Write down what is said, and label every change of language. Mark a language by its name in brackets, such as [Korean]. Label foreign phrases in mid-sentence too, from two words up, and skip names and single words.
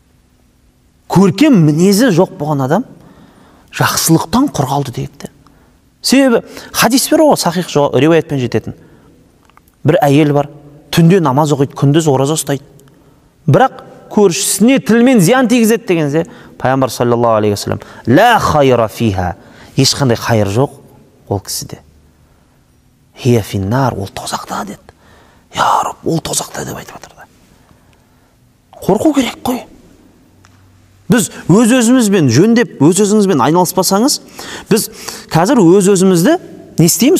[Kazakh] Көркем мінезі жоқ болған адам жақсылықтан құр қалды депті. Себебі хадис бар ғой, сахих риуаятпен жететін. Бір әйел бар, түнде намаз оқиды, күндіз ораза ұстайды. Бірақ көршісіне тілмен зиян тигізеді дегенде, пайғамбар [Arabic] صلى الله عليه وسلم، لا خير فيها, [Kazakh] ешқандай хайыр жоқ ол кісіде. [Arabic] هي في النار, [Kazakh] ол тозақта деді. [Arabic] يا رب, [Kazakh] ол тозақта деп айтып жатыр. Қорқу керек қой. Біз өз-өзімізбен жөндеп, өз-өзіңізбен айналыспасаңыз, біз қазір өз-өзімізді не істейміз?